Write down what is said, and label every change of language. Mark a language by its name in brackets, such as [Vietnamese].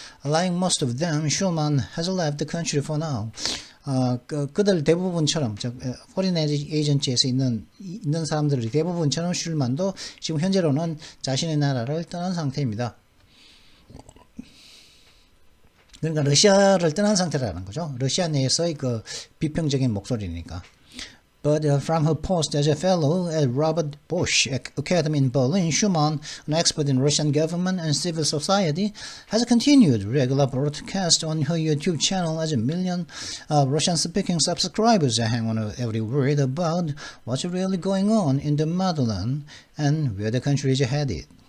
[English] Like most of them, Shulman has left the country for now. [Korean] 그들 대부분처럼 [English] foreign agency [Korean] 에서 있는 사람들이 대부분처럼 슐만도 지금 현재로는 자신의 나라를 떠난 상태입니다. 그러니까 러시아를 떠난 상태라는 거죠. 러시아 내에서의 그 비평적인 목소리니까. [English] But from her post as a fellow at Robert Bosch Academy in Berlin, Schumann, an expert in Russian government and civil society, has continued regular broadcasts on her YouTube channel as a million Russian-speaking subscribers hang on every word about what's really going on in the motherland and where the country is headed.